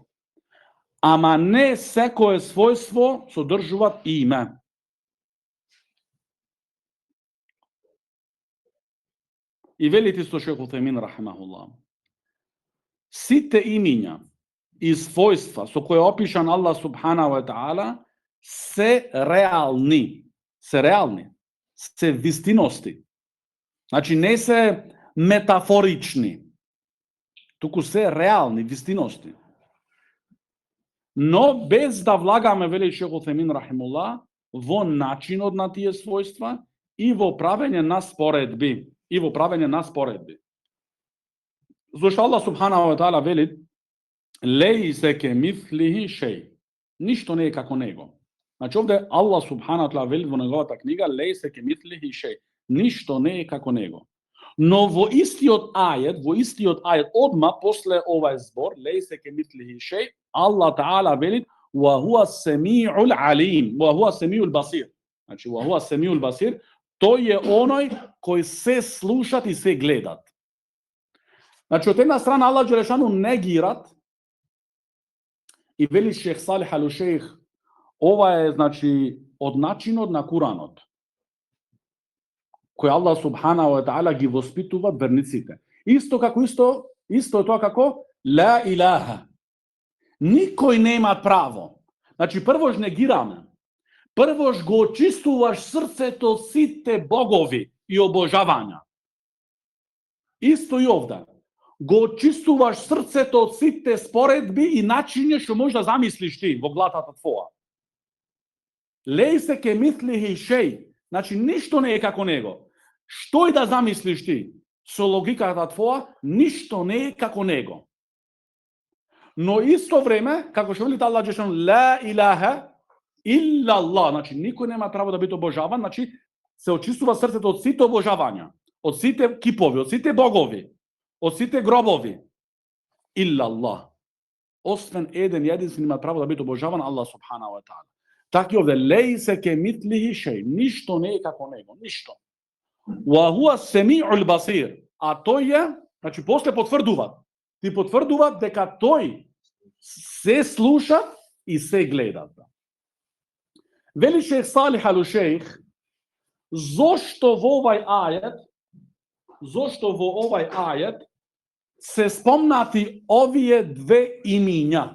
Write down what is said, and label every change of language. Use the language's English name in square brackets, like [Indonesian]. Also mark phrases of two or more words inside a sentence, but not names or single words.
[Macedonian] Ама не секое својство содржуваат име. И велите со шейх Уthejmin рахимахуллах, сите имиња и својства со кои е опишан Аллах [Arabic] سبحانه وتعالى [Macedonian] се реални. Се реални. Се вистиности. Значи не се метафорични. Туку се реални вистиности. Но без да влагаме, вели Шейх Утемин рахимуллах, во начинот на тие својства и во правење на споредби. Зошто Аллах [Arabic] سبحانه وتعالى [Macedonian] вели [Arabic] ليس كمثله شيء. [Macedonian] Ништо не е како него. Значи овде Аллах [Arabic] سبحانه وتعالى [Macedonian] вели во неговата книга [Arabic] ليس كمثله شيء. [Macedonian] Ништо не е како него. Но во истиот ајет, одма после овај збор [Arabic] ليس كمثله شيء, [Macedonian] Аллах таала вели [Arabic] وهو السميع العليم وهو السميع البصير. Значи وهو السميع البصير, [Macedonian] тој е оној кој се слушат и се гледат. Значи од една страна Аллах џелешану негират и вели Шейх Салих ал Шейх, ова е значи од начинот на Куранот кој Аллах [Arabic] سبحانه وتعالى [Macedonian] ги воспитува верниците. Исто е тоа како [Arabic] لا إله. [Macedonian] Никој нема право. Значи првош негираме. Првош го очистуваш срцето од сите богови и обожавања. Исто и овде. Го очистуваш срцето од сите споредби и начиња што можеш да замислиш ти во главата твоја. [Arabic] ليس كمثله شيء. [Macedonian] Значи ништо не е како него. Што и да замислиш ти со логиката твоја, ништо не е како него. Но исто време, како што вели Аллах џелешану [Arabic] لا إله إلا الله, [Macedonian] значи никој нема право да биде обожаван, значи се очистува срцето од сите обожавања, од сите кипови, од сите богови, од сите гробови. [Arabic] إلا الله. [Macedonian] Освен еден единствен има право да биде обожаван Аллах [Arabic] سبحانه وتعالى. [Macedonian] Така и овде [Arabic] ليس كمثله شيء, [Macedonian] ништо не е како него, ништо. [Arabic] وهو السميع البصير, [Macedonian] а тој е, значи после потврдуваат. Ти потврдуваат дека тој се слуша и се гледа. Вели Шейх Салих ал Шейх, зошто во овај ајет се спомнати овие две имиња?